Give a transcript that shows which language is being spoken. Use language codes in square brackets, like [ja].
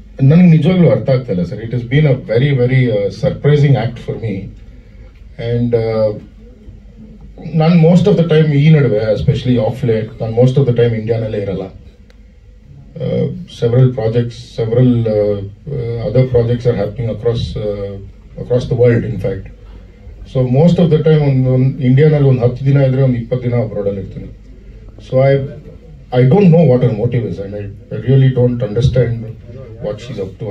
[kn] ನನಗೆ ನಿಜವಾಗ್ಲೂ ಅರ್ಥ ಆಗ್ತಾ ಇಲ್ಲ sir. [en] It is been a very very surprising act for me. [kn] And ನಾನು [en] most of the time [kn] ಈ ನಡುವೆ, [en] especially of late, [kn] ನಾನು ಮೋಸ್ಟ್ ಆಫ್ ದ ಟೈಮ್ ಇಂಡಿಯಾನಲ್ಲೇ ಇರಲ್ಲ. [en] several projects, several other projects are happening across the world, in fact. So most of the time on India [kn] ನಲ್ಲಿ ಒಂದು 10 ದಿನ ಇದ್ರೆ ಒಂದು 20 ದಿನ abroad ಅಲ್ಲಿ ಇರ್ತೀನಿ. [en] So I don't know what her motive is, and I really don't understand what she's up to.